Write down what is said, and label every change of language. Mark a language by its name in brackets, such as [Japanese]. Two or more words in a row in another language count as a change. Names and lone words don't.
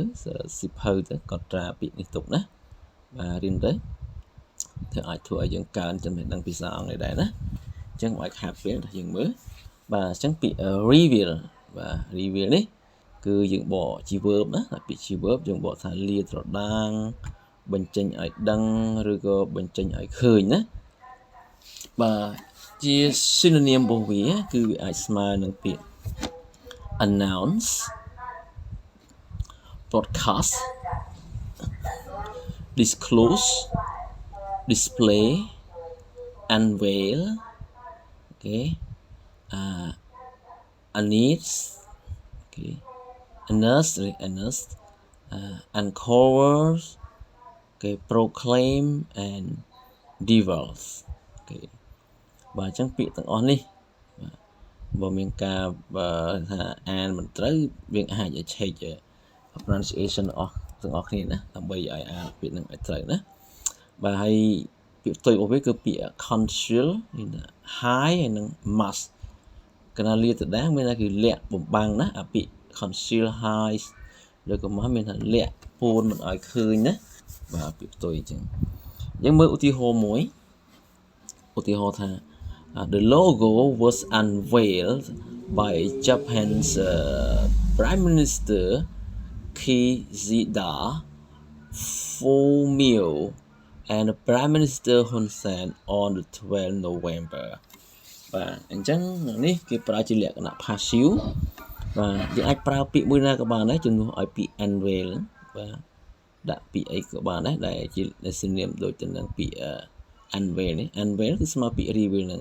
[Khmer] សិភៅទៅកត់ត្រាពាក្យនេះទុកណាបាទរៀនទៅអាចធ្វើឲ្យយើងកើនចំណេះដឹងភាសាអង់គ្លេសដែរណាអញ្ចឹងឲ្យខាតពេលថាយើងមើលបាទអញ្ចឹងពាក្យ reveal បាទ reveal នេះគឺយើងបកជា verb ណាពាក្យជា verb យើងបកថាលាត្រដាងបញ្ចេញឲ្យដឹងឬក៏បញ្ចេញឲ្យឃើញណាបាទជា synonym របស់វាគឺវាអាចស្មើនឹងពាក្យ announce [English] broadcast disclose display unveil okay announce okay announce uncover okay proclaim and divulge okay [Khmer] បាទអញ្ចឹងពាក្យទាំងអស់នេះបើមានការថាអានមិនត្រូវ វាអាចឲ្យឆែក pronunciation ទាំងអស់គ្នាណាដើម្បីឲ្យអានពាក្យនឹងឲ្យត្រូវណាបាទហើយ ពាក្យផ្ទុយរបស់វាគឺពាក្យ [English] conceal high [Khmer] ហើយនិង mask កណាលាតដាងមានថាគឺលាក់បំបាំងណាអាពាក្យ [English] conceal high [Khmer] ឬក៏ mask មានថាលាក់ពួនមិនឲ្យឃើញណាបាទពាក្យផ្ទុយអញ្ចឹងយើងមើលឧទាហរណ៍មួយឧទាហរណ៍ថា [English] the logo was unveiled by Japan's Prime Minister Kishida Fumio and Prime Minister Hun Sen on the 12th November [Khmer] បាទអញ្ចឹងនេះគេប្រើជាលក្ខណៈ passive បាទយើងអាចប្រើពាក្យមួយណាក៏បានដែរជំនួសឲ្យពាក្យ unveil បាទដាក់ពាក្យអីក៏បានដែរដែលជា synonym ដូចទៅនឹងពាក្យ unveil នេះ unveil គឺស្មើពាក្យ reveal ហ្នឹង